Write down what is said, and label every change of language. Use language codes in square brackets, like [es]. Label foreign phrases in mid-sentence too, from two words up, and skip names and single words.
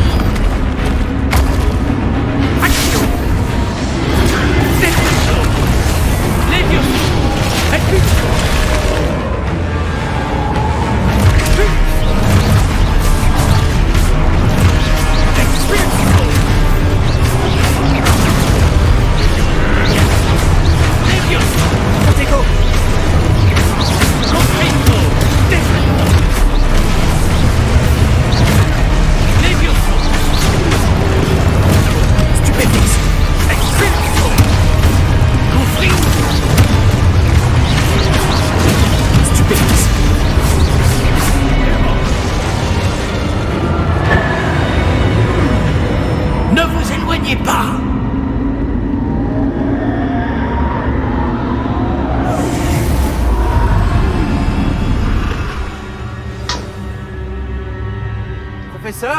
[fr] Action! Destruction! Levioso! Expulsion! Expulsion! Levioso! Protego! Confringo! Destruction! Levioso! Stupéfix! Expulsion! Confringo! Stupéfix! Ne vous éloignez pas! Professeur?